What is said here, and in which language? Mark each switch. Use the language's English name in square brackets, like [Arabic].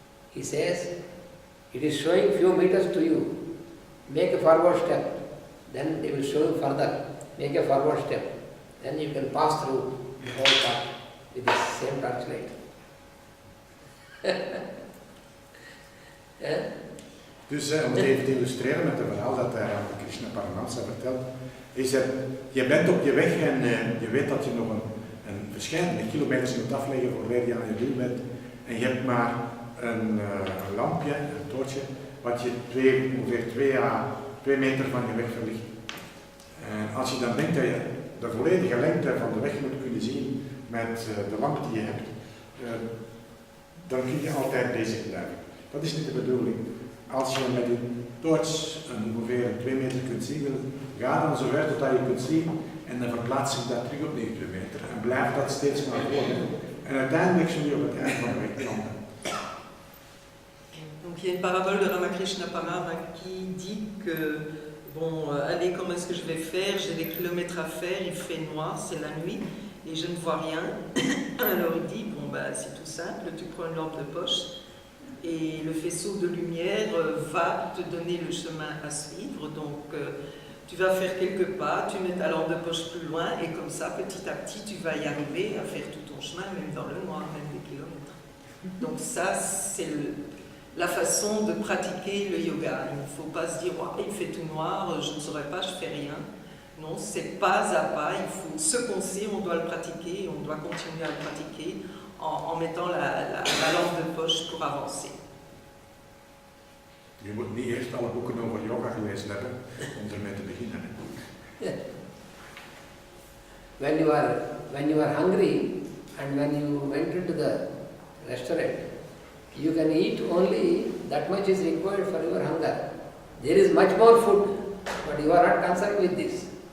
[English] He says, it is showing few meters to you. Make a forward step, then it will show you further. make a forward step. Then you can pass through the whole path with the same torchlight. Yeah? [Dutch] Dus om het even te illustreren met het verhaal dat Krishna Paramahansa vertelt, is er, je bent op je weg en je weet dat je nog een verschillende kilometers moet afleggen voordat je aan je doel bent. En je hebt maar een lampje, een toortje, wat je ongeveer 2 meter van je weg verlicht. En als je dan denkt dat je de volledige lengte van de weg moet kunnen zien met de lamp die je hebt, dan kun je altijd bezig blijven. Dat is niet de bedoeling. Als je met een toorts ongeveer 2 meter kunt zien, ga dan zo ver tot je kunt zien en dan verplaatst zich dat terug op 9 meter en blijft dat steeds maar volgen. En uiteindelijk zul je op het eind van de weg komen. [French] Donc il y a une parabole de Ramakrishna Paramahansa qui dit que, bon, allez, comment est-ce que je vais faire? J'ai des kilomètres à faire, il fait noir, c'est la nuit, et je ne vois rien. Alors il dit, bon, bah, c'est tout simple, tu prends une lampe de poche, et le faisceau de lumière va te donner le chemin à suivre. Donc tu vas faire quelques pas, tu mets ta lampe de poche plus loin, et comme ça, petit à petit, tu vas y arriver à faire tout ton chemin, même dans le noir, même des kilomètres. Donc ça, c'est la façon de pratiquer le yoga. Il ne faut pas se dire, oh, il fait tout noir, je ne saurais pas, je fais rien. Non, c'est pas à pas, il faut ce qu'on sait, on doit le pratiquer, on doit continuer à le pratiquer en mettant la lampe de poche pour avancer. [Dutch] Je moet niet eerst alle boeken over yoga gelezen hebben om ermee te beginnen. [English] Yeah. When you are hungry and when you went into the restaurant, you can eat only that much is required for your hunger. There is much more food, but you are not concerned with this.